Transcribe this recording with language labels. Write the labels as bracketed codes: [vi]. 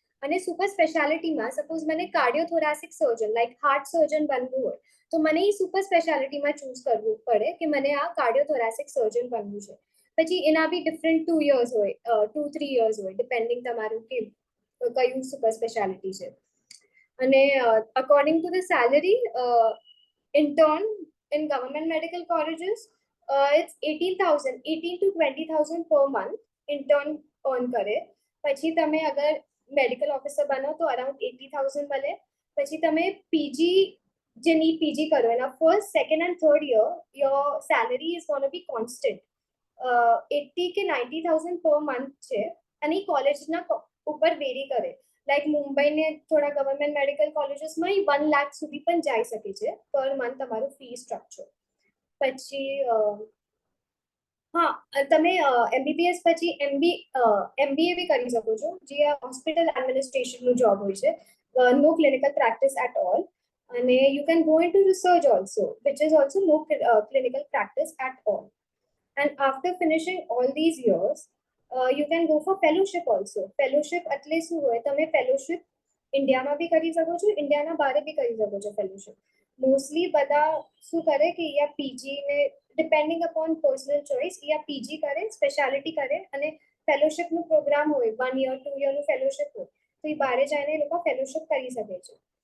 [gu] અને super સ્પેશિયાલિટીમાં suppose મને કાર્ડિયોથોરાસિક સર્જન like heart સર્જન બનવું હોય તો મને એ સુપર સ્પેશિયાલિટીમાં ચૂઝ કરવું પડે કે મને આ કાર્ડિયોથોરાસિક સર્જન બનવું છે. પછી એના બી ડિફરન્ટ 2 years હોય, 2-3 years હોય, ડિપેન્ડિંગ તમારું કયું સુપર સ્પેશિયાલિટી છે. [en] અને according to the salary, intern in government medical colleges, it's 18 to 20,000 per month intern earn કરે. [gu] પછી તમે અગર મેડિકલ ઓફિસર બનો તો અરાઉન્ડ 80,000 મળે. પછી તમે પીજી જે નીટ પીજી કરો એના first, second and third year your salary is ગોના B constant. 80 કે 90,000 પર મંથ છે અને કોલેજના ઉપર વેરી કરે. લાઈક મુંબઈને થોડા ગવર્મેન્ટ મેડિકલ કોલેજીસમાં 1 લાખ સુધી પણ જઈ શકે છે પર મંથ તમારું ફી સ્ટ્રક્ચર. પછી હા, તમે MBBS પછી MBA બી કરી શકો છો, જે હોસ્પિટલ એડમિનિસ્ટ્રેશનનું જોબ હોય છે. [en] No clinical practice at all. અને you can go into research also, which is also no clinical practice at all. And after finishing all these years, you can go for fellowship also. [gu] Fellowship એટલે શું હોય, તમે fellowship ઇન્ડિયામાં બી કરી શકો છો, ઇન્ડિયાના બહાર બી કરી શકો છો fellowship. મોસ્ટલી બધા શું કરે કે યા પીજી ને ડિપેન્ડિંગ અપોન પર્સનલ ચોઇસ યા પીજી કરે, સ્પેશિયાલિટી કરે અને ફેલોશિપનું પ્રોગ્રામ હોય 1 year 2 yearનું ફેલોશિપ હોય તો એ બહાર જઈને એ લોકો ફેલોશિપ કરી શકે છે.